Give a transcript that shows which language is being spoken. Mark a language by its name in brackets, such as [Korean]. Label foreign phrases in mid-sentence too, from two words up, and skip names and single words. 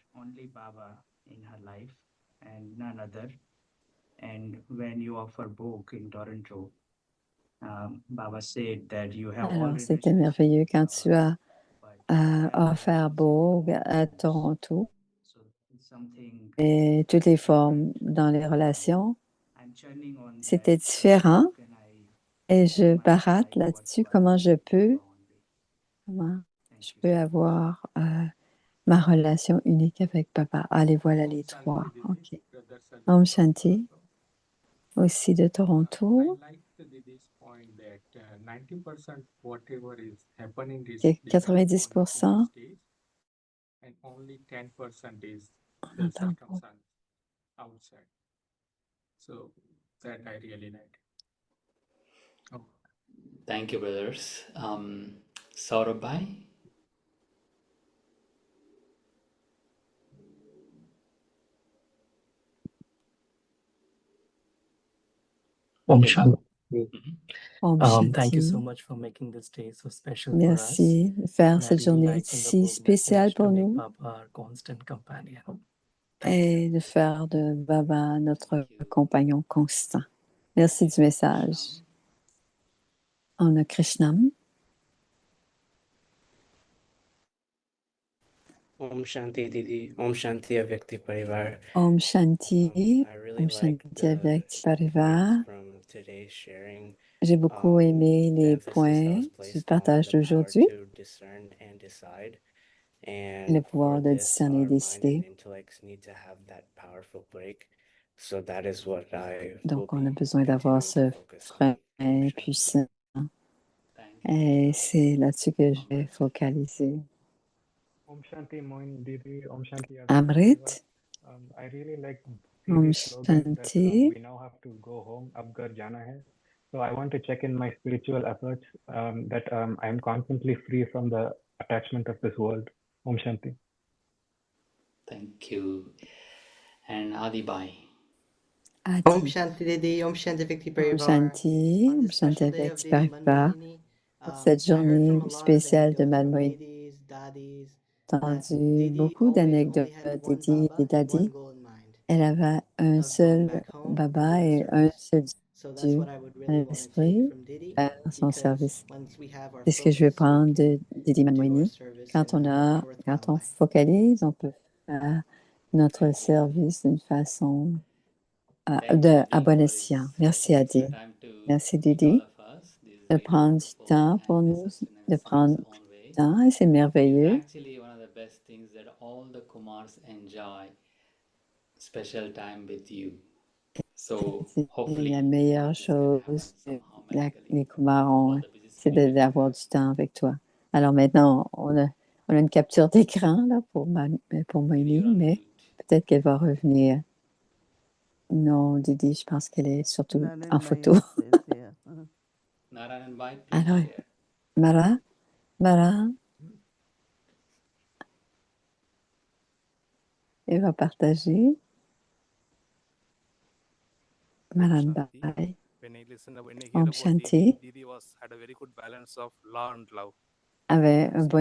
[French] Alors, c'était merveilleux quand tu as offert Bogue à Toronto et toutes les formes dans les relations. C'était différent et je barate là-dessus comment je peux avoir ma relation unique avec Papa. Allez, voilà les 3. [Hindi] OK. ॐ शांति, [French] aussi de Toronto. Que 90%. [English] Thank you, brothers. Saurabh Bhai. [Hindi] ॐ शांति. Om [English] Thank you so [Hindi] Shanti. [English] much for making this day so special [French] Merci de faire cette journée si spéciale pour nous et de faire de Baba notre compagnon constant. Merci du message. On a Krishnam. [Hindi] ॐ शांति दीदी, ॐ शांति अव्यक्त परिवार. ॐ शांति, ॐ शांति अव्यक्त परिवार. [French] J'ai beaucoup aimé les points du partage d'aujourd'hui. Le pouvoir de discerner et décider. Donc, on a besoin d'avoir ce frein puissant. Et c'est là-dessus que je vais focaliser. [Hindi] ॐ शांति मोइन दीदी, ॐ शांति Amrit. [English] I really like [Hindi] Om [English] slogan that [Hindi] Shanti. [English] we now have to go home, [Hindi] अब घर जाना है. [English] So I want to check in my spiritual efforts that I am constantly free from the attachment of this world. [Hindi] ॐ शांति. [English] Thank you. And Adi Bhai. [Hindi] ॐ शांति दीदी, ॐ शांति अव्यक्त Om Parivar. शांति, ॐ शांति अव्यक्त परिवार. [French] Pour cette journée spéciale de Malmoïni, j'ai entendu beaucoup d'anecdotes Didi et Dadi. Elle avait un seul Baba et un seul Dieu à l'esprit à son service. C'est ce que je vais prendre de Didi Malmoïni. Quand on focalise, on peut faire notre service d'une façon à bon escient. Merci Adi. Merci Didi de prendre du temps pour nous, de prendre du temps et c'est merveilleux. [English] Actually, one of the best things that all the Kumars enjoy special time with you. So [French] C'est [English] hopefully [French] la meilleure chose que les Kumars ont, c'est d'avoir du temps avec toi. Alors maintenant, on a une capture d'écran là pour Moïni, mais peut-être qu'elle va revenir Non, Didi, je pense qu'elle est surtout en Narayan photo. [English] Bhai is here. Narayan Bhai, please [French] Alors, [English] share. [French] Mara, elle va partager. Maran Bhai. [English] When I hear [Hindi] Om [English] about [Hindi] Shanti [English] Didi had a very good balance of law and love. [French] avait un [English] She [French] bon